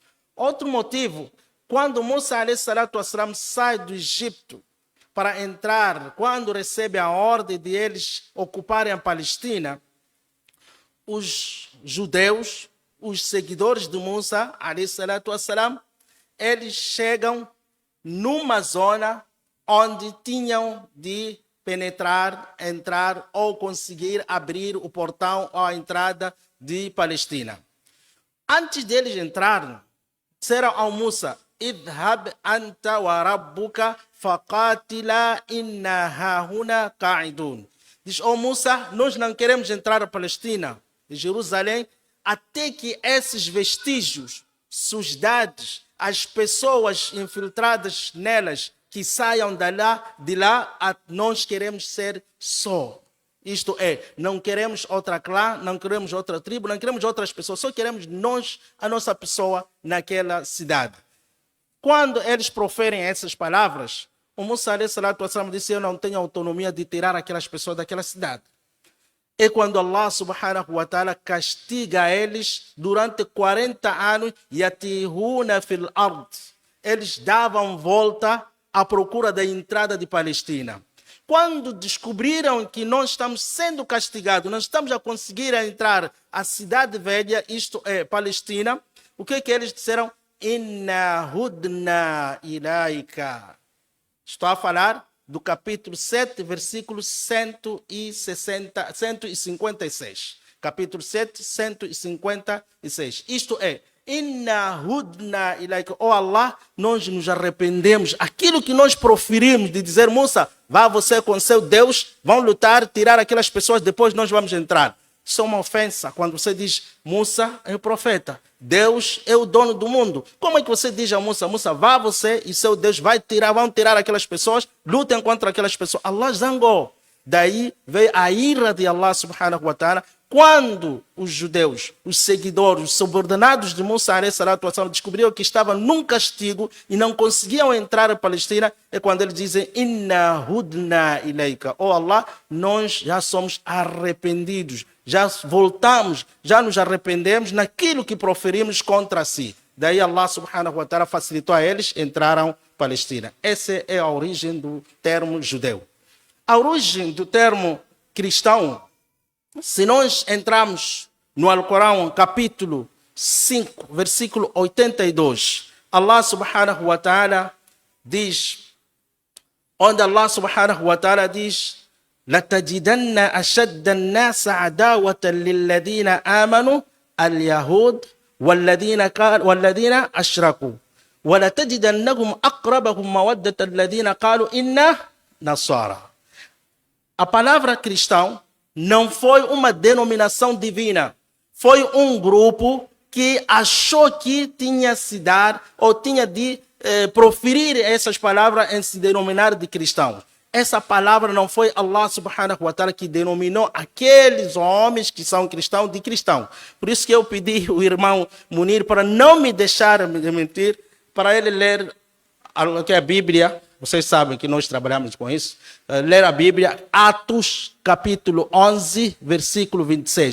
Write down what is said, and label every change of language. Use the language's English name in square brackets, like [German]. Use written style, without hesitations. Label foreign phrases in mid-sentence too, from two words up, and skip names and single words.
[Portuguese] Outro motivo, quando Musa a.s. sai do Egito para entrar, quando recebe a ordem de eles ocuparem a Palestina, os judeus, os seguidores de Musa a.s., eles chegam numa zona onde tinham de penetrar, entrar ou conseguir abrir o portão ou a entrada de Palestina. Antes deles entrarem, disseram ao Musa: [Arabic] اذهب أنت وربك فقاتلا إنا هاهنا قاعدون. [Portuguese] Diz: ó Musa, nós não queremos entrar a Palestina, de Jerusalém, até que esses vestígios, sujidades, as pessoas infiltradas nelas, que saiam de lá, nós queremos ser só. Isto é, não queremos outra clã, não queremos outra tribo, não queremos outras pessoas, só queremos nós, a nossa pessoa naquela cidade. Quando eles proferem essas palavras, o Musa a.s. disse: eu não tenho autonomia de tirar aquelas pessoas daquela cidade. É quando Allah [Arabic] سبحانه وتعالى [Portuguese] castiga eles durante 40 anos, [Arabic] يتيهون في الأرض. [Portuguese] Eles davam volta à procura da entrada de Palestina. Quando descobriram que nós estamos sendo castigados, nós estamos a conseguir entrar à cidade velha, isto é, Palestina, o que eles disseram? [Arabic] إنا هدنا إليك. [Portuguese] Estou a falar do capítulo 7, versículo 156. Capítulo 7, 156. Isto é, [Arabic] إنا هدنا إليك. [Portuguese] Oh Allah, nós nos arrependemos. Aquilo que nós proferimos de dizer: Musa, vá você com seu Deus, vão lutar, tirar aquelas pessoas, depois nós vamos entrar. Isso é uma ofensa quando você diz: Musa é o profeta, Deus é o dono do mundo. Como é que você diz a Musa: Musa, vá você e seu Deus vão tirar aquelas pessoas, lutem contra aquelas pessoas? Allah zangou. Daí veio a ira de Allah [Arabic] سبحانه وتعالى. [Portuguese] Quando os judeus, os seguidores, os subordinados de Musa descobriram que estavam num castigo e não conseguiam entrar na Palestina, é quando eles dizem: [Arabic] إنا هدنا إليك. [Portuguese] Oh Allah, nós já somos arrependidos, já voltamos, já nos arrependemos naquilo que proferimos contra si. Daí Allah [Arabic] سبحانه وتعالى [Portuguese] facilitou a eles, entraram na Palestina. Essa é a origem do termo judeu. A origem do termo cristão, se nós entrarmos no Alcorão, capítulo 5, versículo 82, Allah [Arabic] سبحانه وتعالى [Portuguese] diz, [Arabic] onde Allah سبحانه وتعالى diz: لَتَجِدَنَّ أَشَدَّ النَّاسَ عَدَاوَةً لِلَّذِينَ آمَنُوا الْيَهُودَ وَالَّذِينَ أَشْرَكُوا وَلَتَجِدَنَّهُمْ أَقْرَبَهُمْ مَوَدَّةً الَّذِينَ قَالُوا إِنَّا نَصَارَى. [Portuguese] A palavra cristão não foi uma denominação divina, foi um grupo que achou que tinha se dar ou tinha de proferir essas palavras em se denominar de cristãos. Essa palavra não foi Allah [Arabic] سبحانه وتعالى [Portuguese] que denominou aqueles homens que são cristãos de cristão. Por isso que eu pedi ao irmão Munir para não me deixar mentir, para ele ler a Bíblia. Vocês sabem que nós trabalhamos com isso. Ler a Bíblia, Atos, capítulo 11, versículo 26.